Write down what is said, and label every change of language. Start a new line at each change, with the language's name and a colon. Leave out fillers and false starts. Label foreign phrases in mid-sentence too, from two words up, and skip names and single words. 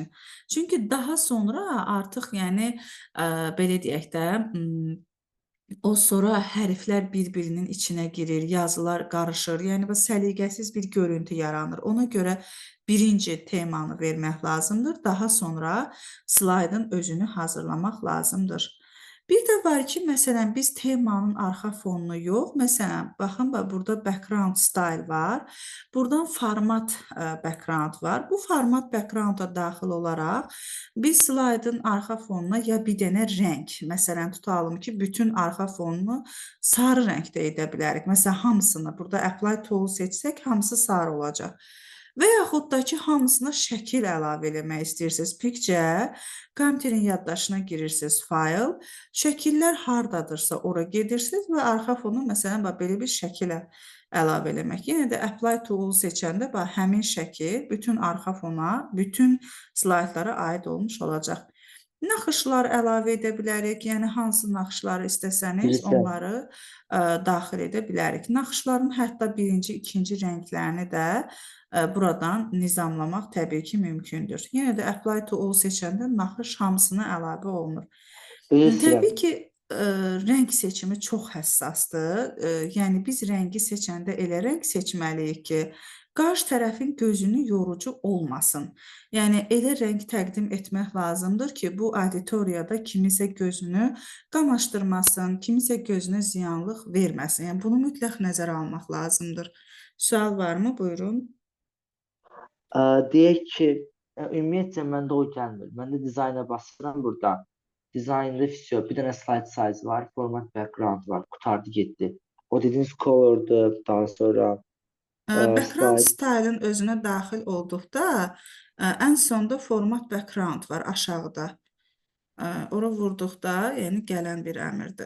Azerbaijani: Çünki daha sonra artıq, yəni belə deyək də, o sonra hərflər bir-birinin içinə girir, yazılar qarışır, yəni səliqəsiz bir görüntü yaranır. Ona görə birinci temanı vermək lazımdır, daha sonra slaydın özünü hazırlamaq lazımdır. Bir də var ki, məsələn, biz temanın arxa fonunu yox, məsələn, baxın, burada
English: background style
Azerbaijani: var, buradan
English: format background
Azerbaijani: var. Bu
English: format backgrounda
Azerbaijani: daxil olaraq biz slaydın arxa fonuna ya bir dənə rəng, məsələn, tutalım ki, bütün arxa fonunu sarı rəngdə edə bilərik. Məsələn, hamısını, burada
English: Apply Tool
Azerbaijani: seçsək, hamısı sarı olacaq. və yaxud da ki, hamısına şəkil əlavə eləmək istəyirsiniz. Picture, kompüterin yaddaşına girirsiniz, file, şəkillər hardadırsa ora gedirsiniz və arxa fonu məsələn bax belə bir şəkilə əlavə eləmək. Yenə də
English: apply to all
Azerbaijani: seçəndə bax həmin şəkil bütün arxa fona, bütün slaytlara aid olmuş olacaq. Naxışlar əlavə edə bilərik. Yəni hansı naxışları istəsəniz Bilirsən. onları daxil edə bilərik. Naxışların hətta birinci, ikinci rənglərini də buradan nizamlamaq təbii ki, mümkündür. Yenə də
English: apply to all
Azerbaijani: seçəndə naxış hamısına əlavə olunur. Bilirsən. Təbii ki, rəng seçimi çox həssasdır. Yəni biz rəngi seçəndə elə rəng seçməliyik ki, qarşı tərəfin gözünü yorucu olmasın. Yəni elə rəng təqdim etmək lazımdır ki, bu auditoriyada kimisə gözünü qamaşdırmasın, kimisə gözünə ziyanlıq verməsin. Yəni bunu mütləq nəzərə almaq lazımdır. Sual varmı? Buyurun. Deyək ki, ümumiyyətcə məndə o gəlmir. Məndə dizayna basıram buradan. Design'da fisyo, bir dənə
English: slide size
Azerbaijani: var,
English: format background
Azerbaijani: var, qutardı getdi. O dediyiniz color'dur, daha sonra Background slide. style'ın özünə daxil olduqda ən sonda
English: format background
Azerbaijani: var aşağıda. Ora vurduqda, yəni gələn bir əmrdir.